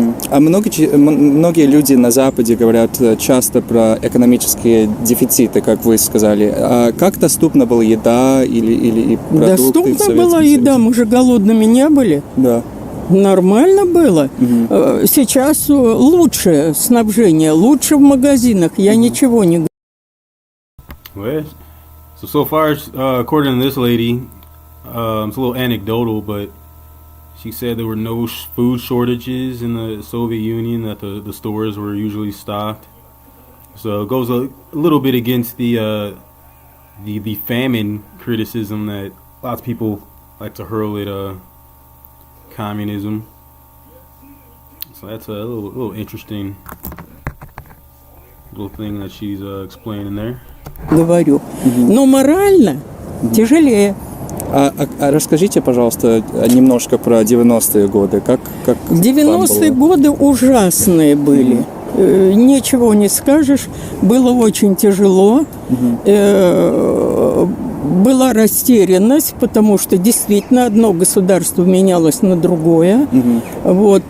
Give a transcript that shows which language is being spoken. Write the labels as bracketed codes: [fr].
[ru] А многие люди на Западе говорят часто про экономические дефициты, как вы сказали. А как доступна была еда или продукты? Доступна была еда, мы же голодными не были. Да. Нормально было. Сейчас лучше снабжение, лучше в магазинах. Я ничего не говорю. [en] So far, according to this lady, it's a little anecdotal, but she said there were no food shortages in the Soviet Union, that the stores were usually stocked. So it goes a little bit against the famine criticism that lots of people like to hurl at communism. So that's a little interesting little thing that she's explaining there. [ru] Говорю. Но морально тяжелее. А расскажите, пожалуйста, немножко про 90-е годы. Как 90-е годы ужасные были. Ничего не скажешь. Было очень тяжело. Была растерянность, потому что действительно одно государство менялось на другое. Вот.